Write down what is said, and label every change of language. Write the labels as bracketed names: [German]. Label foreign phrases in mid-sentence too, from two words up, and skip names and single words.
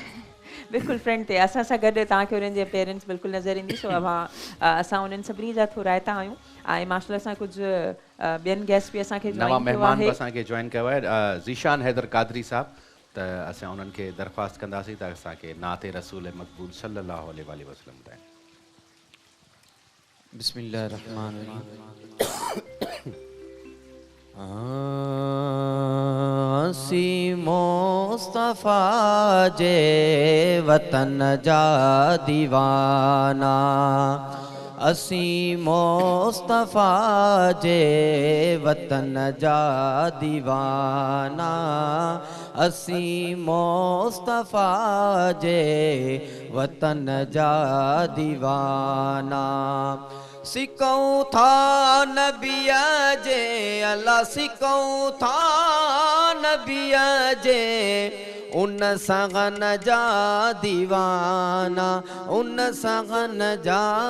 [Sindhi] बिल्कुलु फ्रंट ते असां सां गॾु तव्हांखे उन्हनि जी अपीयरेंस बिल्कुलु नज़र ईंदी सो असां उन्हनि सभिनी जा थोराइता आहियूं ऐं माशाल्लाह सां कुझु ॿियनि गेस्ट बि असांखे नवां महिमान बि असांखे जॉइन कयो आहे ज़ीशान हैदर कादरी साहब त असां उन्हनि खे दरख़्वास्त कंदासीं त असांखे नाते रसूल मक़बूल [Arabic] صلى الله عليه وسلم [Sindhi] ॿुधाइनि [Arabic] بسم الله الرحمن الرحيم [Sindhi] सी मुस्तफ़ा जे वतन जा दीवाना असी मुस्तफ़ा जे वतन जा दीवाना असी मुस्तफ़ा जे वतन जा दीवाना सिकऊं था नबिया जे अल्लाह सिकऊं था नबिया जे उन सगन जा दीवाना उन सगन जा